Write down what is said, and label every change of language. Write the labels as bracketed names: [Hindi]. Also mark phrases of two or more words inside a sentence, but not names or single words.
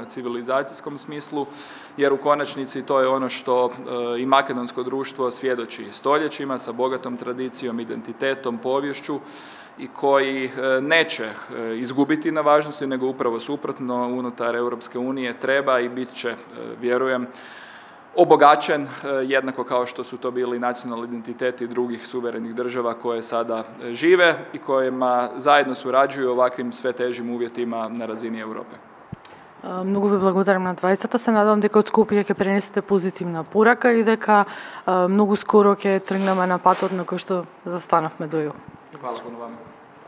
[Croatian] civilizacijskom smislu, jer u konačnici to je ono što i makedonsko društvo svjedoči stoljećima sa bogatom tradicijom, identitetom, poviješću i koji neće izgubiti na važnosti, nego upravo suprotno unutar Europske unije treba i bit će, vjerujem, obogaćen, jednako kao što su to bili nacionalni identiteti drugih suverenih država koje sada žive i kojima zajedno surađuju ovakvim sve težim uvjetima na razini Europe. [Macedonian] Многу ви благодарам на двајцата. Се надевам дека од Скопје ќе пренесете позитивна порака и дека многу скоро ќе тргнеме на патот на кој што застанавме до ЕУ. [Croatian] Hvala puno vama.